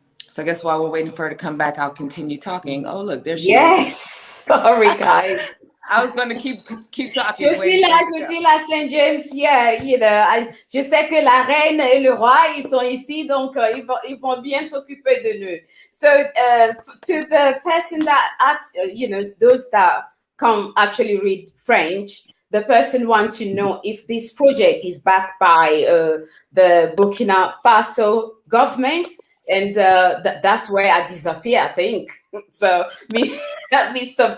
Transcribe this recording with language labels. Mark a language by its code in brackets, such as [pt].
[en] So I guess while we're waiting for her to come back, I'll continue talking. Oh, look, there she is. Yes, sorry guys. I was going to keep talking. [fr] Je suis là, Saint James, [en] yeah, you know, [fr] je sais que la reine et le roi, ils sont ici, donc ils vont bien s'occuper de nous. [en] So to the person that asks, you know, those that can actually read French, the person wants to know if this project is backed by the Burkina Faso government. And that's where I disappear, I think. So Mr.